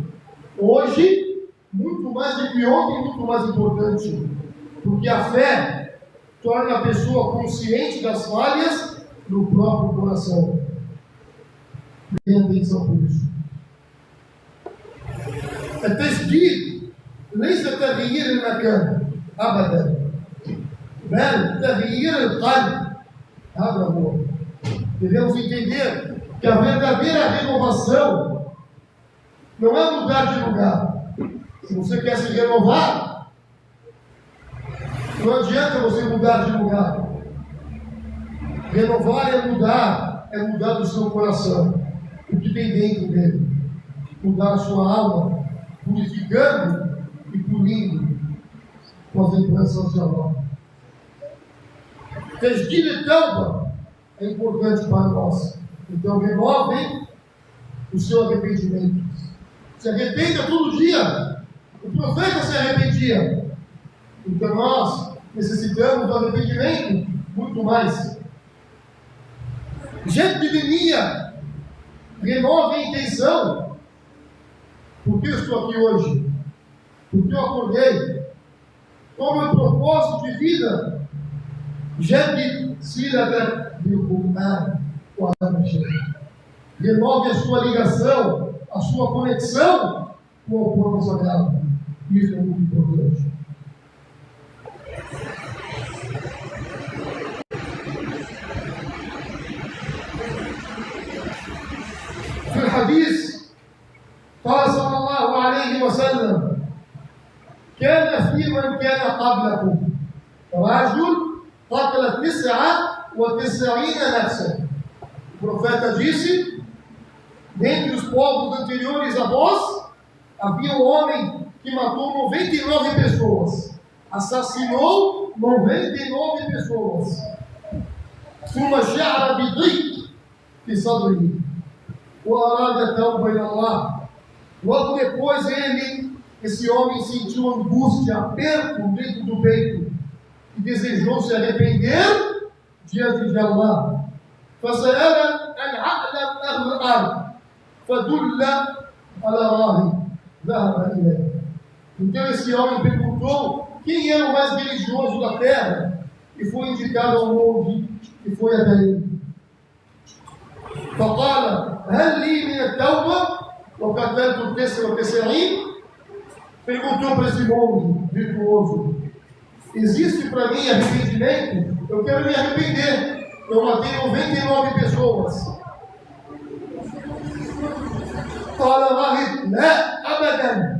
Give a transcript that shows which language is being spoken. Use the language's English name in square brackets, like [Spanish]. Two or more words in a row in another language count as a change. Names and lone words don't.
[Portuguese] Hoje, muito mais do que ontem, muito mais importante. Porque a fé torna a pessoa consciente das falhas no próprio coração. Tenha atenção por isso. [Arabic] التجديد ليس تغيير المكان أبدا بل تغيير القلب. هذا هو. [Portuguese] Devemos entender que a verdadeira renovação não é mudar de lugar. Se você quer se renovar, não adianta você mudar de lugar. Renovar é mudar do seu coração, o que tem dentro dele. Mudar a sua alma, purificando e punindo com as lembranças de Allah. [Arabic] تسديد التوبة [Portuguese] é importante para nós. Então, renovem o seu arrependimento. Se arrependa todo dia. O profeta se arrependia. Então, nós necessitamos do arrependimento muito mais. [Arabic] جدد النية, [Portuguese] renove a intenção. Por que eu estou aqui hoje? Por que eu acordei? Qual é o meu propósito de vida? [Arabic] جدد صلتك بالقرآن والشيخ. [Portuguese] Renove a sua ligação, a sua conexão com o Corão Sagrado. Isso é muito importante. [Arabic] في الحديث قال صلى الله عليه وسلم: كان في من كان قبلكم رجل قتل 99 نفسا. [Portuguese] O profeta disse: dentre os povos anteriores a vós, havia um homem que matou 99 pessoas, assassinou 99 pessoas. [Arabic] ثم شعر بضيق في صدره وأراد توبة إلى الله. [Portuguese] Logo depois esse homem sentiu angústia, aperto dentro do peito e desejou se arrepender diante de Allah. [Arabic] فسأل أن أعلم أهل الأرض فدل على راهب ذهب إليه. [Portuguese] Então esse homem perguntou quem era o mais religioso da terra e foi indicado ao monge e foi até ele. [Arabic] فقال هل لي من التوبة وقتلت التسع وتسعين. [Portuguese] Perguntou para esse monge virtuoso: existe para mim arrependimento? Eu quero me arrepender. Eu matei 99 pessoas. Fala Rahib, né? Abadan.